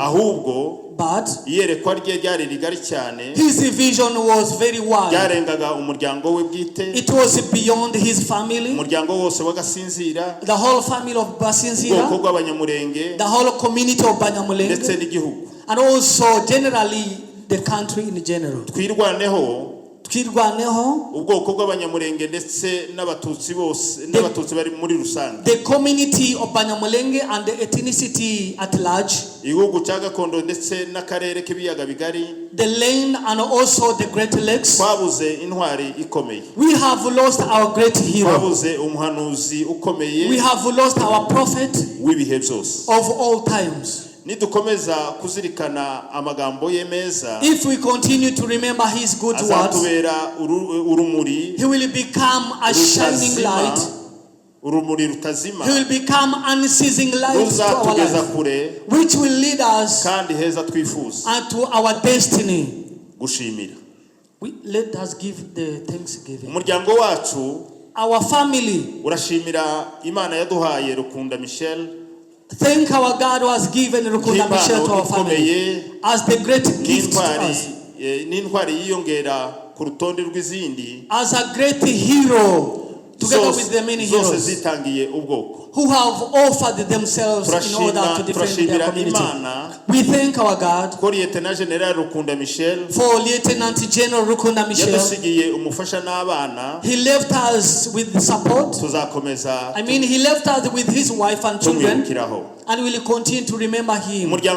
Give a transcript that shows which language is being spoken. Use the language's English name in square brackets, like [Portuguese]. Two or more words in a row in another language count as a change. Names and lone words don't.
[English] But his vision was very wide. It was beyond his family, the whole family of Basinzira, the whole community of Banyamulenge, and also generally the country in general. [Kinyarwanda] ubwoko bw'abanyamulenge ndetse n'abatutsi bose n'abatutsi bari muri rusange. [English] The community of Banyamulenge and the ethnicity at large. [Kinyarwanda] Igihugu cya gakondo ndetse n'akarere k'ibiyaga bigari. [English] The land and also the Great Lakes. [Kinyarwanda] Twabuze intwari ikomeye. [English] We have lost our great hero. [Kinyarwanda] Twabuze umuhanuzi ukomeye. [English] We have lost our prophet [Kinyarwanda] w'ibihe byose. [English] Of all times. [Kinyarwanda] Nidukomeza kuzirikana amagambo ye meza, [English] if we continue to remember his good words, [Kinyarwanda] azatubera urumuri, [English] he will become a shining light, [Kinyarwanda] urumuri rutazima, [English] he will become unceasing light to our life, which will lead us [Kinyarwanda] kandi heza twifuza [English] and to our destiny. [Kinyarwanda] Gushimira. [English] Let us give the thanksgiving. [Kinyarwanda] Umuryango wacu [English] our family. [Kinyarwanda] Urashimira Imana yaduhaye Rukunda Michel. [English] Thank our God who has given Rukunda Michel to our family as the great gift to us. [Kinyarwanda] N'intwari yiyongera ku rutonde rw'izindi. [English] As a great hero together with the many heroes [Kinyarwanda] zitangiye ubwoko. [English] who have offered themselves in order to defend their community. We thank our God for Lieutenant General Rukunda Michel. He left us with support. I mean, he left us with his wife and children, and we will continue to remember him.